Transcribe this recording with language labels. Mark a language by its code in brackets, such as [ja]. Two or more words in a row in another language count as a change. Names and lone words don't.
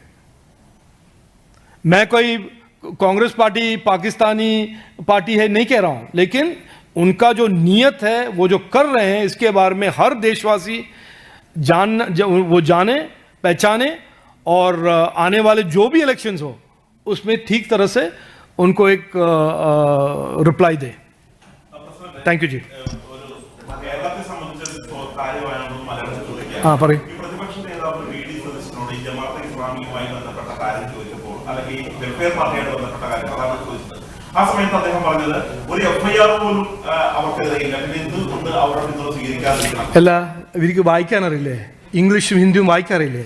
[hi] मैं कोई कांग्रेस पार्टी पाकिस्तानी पार्टी है नहीं कह रहा हूं, लेकिन उनका जो नीयत है, वो जो कर रहे हैं, इसके बारे में हर देशवासी वो जाने पहचाने और आने वाले जो भी इलेक्शंस हो उसमें ठीक तरह से उनको एक रिप्लाई दे। [en] thank you [hi] जी। हाँ പറയൂ। [ml] പ്രതിപക്ഷ നേതാവ് വി.ഡി. സതീശനോട് ഈ ജമാഅത്തെ ഇസ്ലാമിയുമായി ബന്ധപ്പെട്ട കാര്യം ചോദിച്ചപ്പോൾ, അല്ലെങ്കിൽ വെൽഫെയർ പാർട്ടിയായിട്ട് ബന്ധപ്പെട്ട കാര്യം അതാണ് ചോദിച്ചത്. ആ സമയത്ത് അദ്ദേഹം പറഞ്ഞത് ഒരു എഫ്ഐആർ പോലും അവർക്കെതിരെയില്ല, പിന്നെ എന്തുകൊണ്ട് അവരുടെ പിന്തുണ സ്വീകരിക്കാതിരിക്കണം? അല്ല, ഇവർക്ക് വായിക്കാനറിയില്ലേ? ഇംഗ്ലീഷും ഹിന്ദിയും വായിക്കാറില്ലേ?